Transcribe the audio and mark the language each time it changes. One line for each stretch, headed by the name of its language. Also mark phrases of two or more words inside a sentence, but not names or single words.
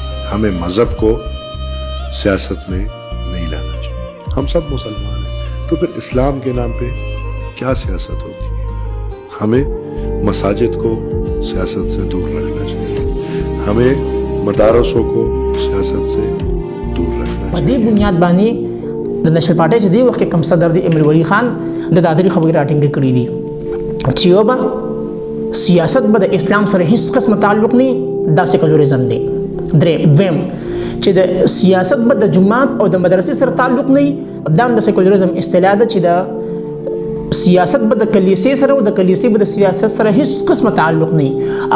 Urdu: ہمیں مذہب کو سیاست میں نہیں لانا چاہیے. ہم سب مسلمان ہیں، تو پھر اسلام کے نام پہ کیا سیاست ہوتی ہے? ہمیں مساجد کو سیاست سے دور رکھنا چاہیے، ہمیں مدارسوں کو سیاست سے دور رکھنا چاہیے.
Pashto: په دې بنیاد باندې د
English: National Party
Pashto: چې دی وخت کم صدر دی امیر ولی خان د دادری خبرې راټینګ کړې دي چې یو به سیاست به د اسلام سره هیڅ قسم تعلق نه دا سیکولریزم دی. دویم چې د سیاست به د جماعت او د مدرسې سره تعلق نه دا د سیکولریزم اصطلاح ده چې د سیاست به د کلیسې سره او د کلیسې به د سیاست سره هیڅ قسم تعلق نه.